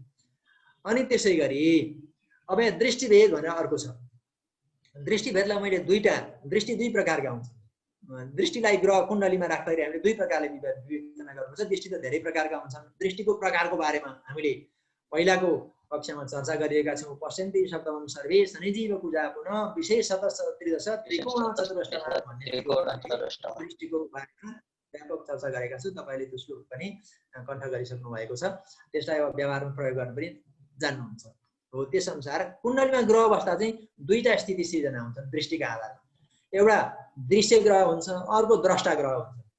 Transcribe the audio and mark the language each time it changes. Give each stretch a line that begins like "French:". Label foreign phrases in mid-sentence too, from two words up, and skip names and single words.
Nepali: अनि त्यसै गरी अब यहाँ दृष्टिभेद भनेर अर्को छ। दृष्टिभेदलाई मैले दृष्टि दुई प्रकारका हुन्छन्। दृष्टिलाई ग्रह कुण्डलीमा राख्दाखेरि हामीले दुई प्रकारले विवेचना गर्नुपर्छ। दृष्टि त धेरै प्रकारका हुन्छन्। दृष्टिको प्रकारको बारेमा हामीले पहिलाको कक्षामा चर्चा गरिएका छौं।
Sanskrit: पश्यन्ति सप्तमं सर्वे शनिजीव पूजा पुनः विशेषतः त्रिदश त्रिकोण चतुष्टय
Nepali: भन्ने दृष्टिको बारेमा व्यापक चर्चा गरेका छु। तपाईले त्यो श्लोक पनि कण्ठ गरिसक्नु भएको छ। त्यसलाई अब व्यवहारमा प्रयोग गर्न पनि जान्नुहुन्छ। हो त्यसअनुसार कुण्डलीमा ग्रह अवस्था चाहिँ दुईटा स्थिति सिर्जना हुन्छन् दृष्टिका आधारमा। एउटा दृश्य ग्रह हुन्छ, अर्को द्रष्टा ग्रह हुन्छ।